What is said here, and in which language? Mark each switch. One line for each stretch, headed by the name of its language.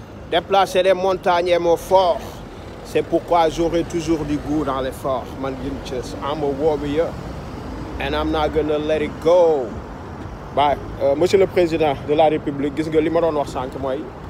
French: Déplacer des montagnes est mon fort. C'est pourquoi j'aurai toujours du goût dans l'effort.
English: Man Ginchis, I'm a warrior and I'm not gonna let it go.
Wolof: Bah
French: monsieur le président de la République
Wolof: gis nga li ma doon wax sànq mooy.